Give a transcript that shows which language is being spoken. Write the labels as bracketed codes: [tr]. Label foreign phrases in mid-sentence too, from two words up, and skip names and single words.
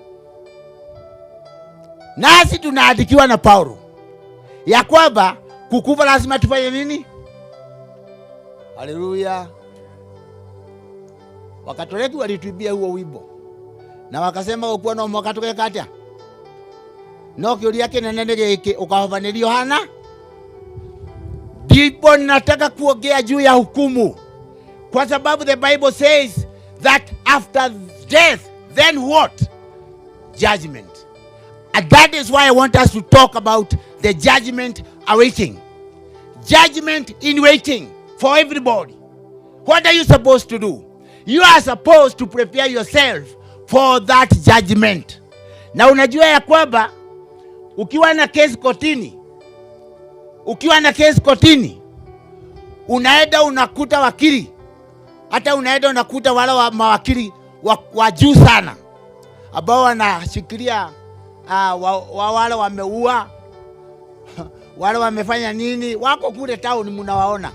[sw] Nasi tunaandikiwa na Paulo ya kwamba kukufa lazima tufanye nini? Haleluya. Wakatoliki walituibia huo wimbo. Na wakasema ukuwa na mwaka tukekatia. [ki] No kiuria kinene giki ukahovanilio hana. [sw] Ndipo nataka kuongea juu ya hukumu. Kwa sababu [en] the Bible says that after death, then what? Judgment. And that is why I want us to talk about the judgment awaiting. Judgment in waiting for everybody. What are you supposed to do? You are supposed to prepare yourself for that judgment. [sw] Na unajua ya kwamba ukiwa na kesi kotini, unaenda unakuta wakili, hata unaenda unakuta wale wa mawakili wa juu sana ambao wanashikilia wale wameua, wale wamefanya nini, wako kule town mnawaona.